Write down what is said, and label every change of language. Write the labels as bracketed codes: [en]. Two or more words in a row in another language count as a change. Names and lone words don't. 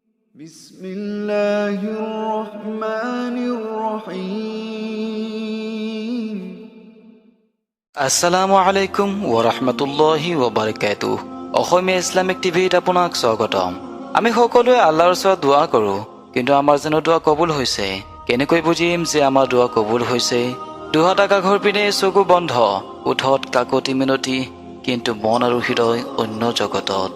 [ar] بسم الله الرحمن الرحيم السلام عليكم ورحمة الله وبركاته [as] অসমীয়া ইসলামিক টিভিত আপোনাক স্বাগতম। আমি সকলোৱে আল্লাহৰ ওচৰত দোৱা কৰোঁ, কিন্তু আমাৰ যেন দোৱা কবুল হৈছে। কেনেকৈ বুজিম যে আমাৰ দোৱা কবুল হৈছে? দুহাত আকাশৰ পিনে চকু বন্ধ, ওঠত কাকতি মিনতি, কিন্তু মন আৰু হৃদয় অন্য জগতত।